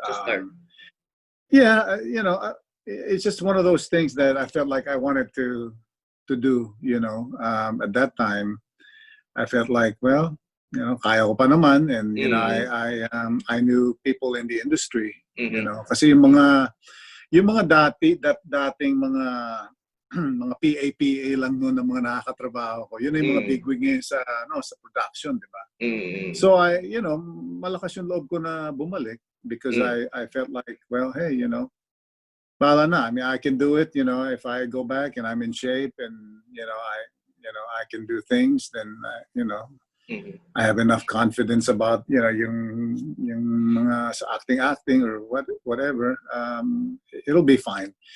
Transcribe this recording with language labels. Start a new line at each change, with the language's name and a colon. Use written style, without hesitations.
English: To start. Yeah, you know, it's just one of those things that I felt like I wanted to do. You know, at that time, I felt like, well, you know,
Filipino: kaya ko pa naman,
English: and you know, I knew people in the industry.
Filipino: You know, kasi yung mga dating mga mga PA lang noon ng mga nakakatrabaho ko. Yun yung mga bigwig ngayon sa sa production, di ba?
English: So you know,
Filipino: malakas yung loob ko na bumalik
English: because I felt like, well, hey, you know,
Filipino: bala na.
English: I mean, I can do it, you know, if I go back and I'm in shape and you know, I can do things, then you know, I have enough confidence about, you know, yung mga sa acting or whatever. It'll be fine.